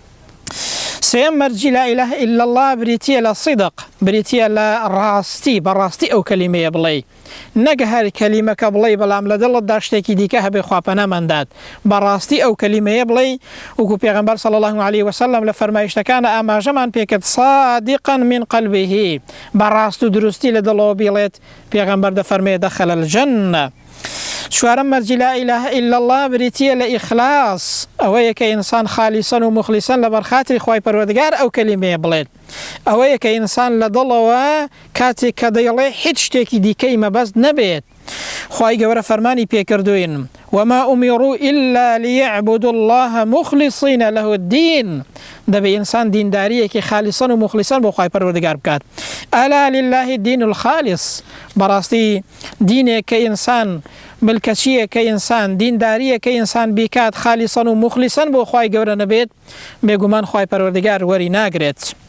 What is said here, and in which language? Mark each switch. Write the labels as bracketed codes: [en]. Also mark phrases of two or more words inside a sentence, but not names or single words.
[ckb] سێم مەرجی [ar] لا ئیلاهە ئیلا الله [ckb] بریتیە لە صیدق، بریتیە لە ڕاستی، بەڕاستی ئەو کەلیمەیە بڵێ، نەک هەر کەلیمەکە بڵێ بەڵام لە دڵتدا شتێکی دیکە هەبێ خوا پەنامەندات، بەڕاستی ئەو کەلیمەیە بڵێ، وەکو پێغەمبەر [ar] صلی الله عليه وسلم [ckb] لە فەرمایشتەکانە ئاماژەمان پێکرد [ar] صادقا من قلبه، [ckb] بەڕاست و دروستی لە دڵەوە بڵێت، پێغەمبەر دەفەرمێ [ar] دەخل الجنة. [ckb] چوارەم مەرجی [ar] لا ئیلاهە ئیلا الله [ckb] بریتیە لە ئیخلاس، ئەوەیە کە ئینسان [ar] خالیسەن و مخلیسەن [ckb] لە بەرخاتری خوای پەروەردگار ئەو کەلیمەیە بڵێت، ئەوەیە کە ئینسان لە دڵەوە کاتێک کە دەیڵێ هیچ شتێکی دیکەی مەبەست نەبێت. خوای گەورە فەرمانی پێکردوین [ar] وما أمروا إلا ليعبدوا الله مخلصين له الدين، [ckb] دەبێ ئینسان دینداریەکی [ar] خالیسەن و مخلیسەن [ckb] بۆ خوای پەروەردگار بکات. [ar] ئەلا لله الدین الخالص، [ckb] بەڕاستی دینێک کە ئینسان ملکەچیە کە ئینسان دینداریە کە ئینسان بیکات [ar] خالیسەن و مخلیسەن [ckb] بۆ خوای گەورە نەبێت، بێگومان خوای پەروەردگار وەری ناگرێت.